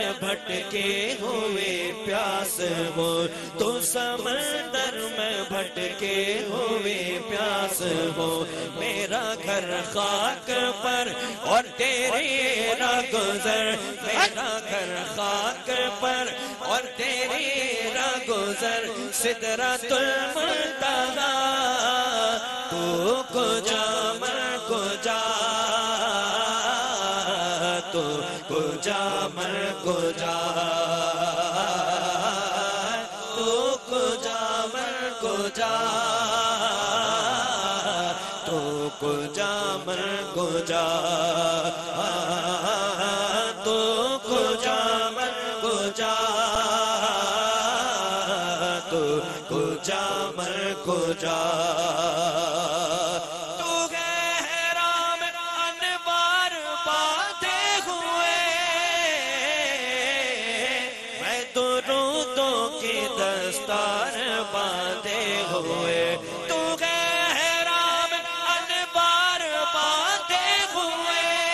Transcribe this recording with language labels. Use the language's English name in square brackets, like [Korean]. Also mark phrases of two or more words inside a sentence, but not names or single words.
[Urdu] بھٹکے ہوئے پیاس ہو تو سمندر میں بھٹکے ہوئے پیاس ہو میرا گھر خاک پر اور تیری راہ گزر میرا گھر خاک پر اور تیری راہ گزر سدرۃ المنتہی [Persian] تو کجا من کجا تو کجا من کجا تو کجا من کجا تو کجا من کجا تو کجا من کجا تو کجا من کجا [Urdu] تو گہرام انوار باندھے ہوئے میں درودوں کی دستار باندھے ہوئے تو گہرام انوار باندھے ہوئے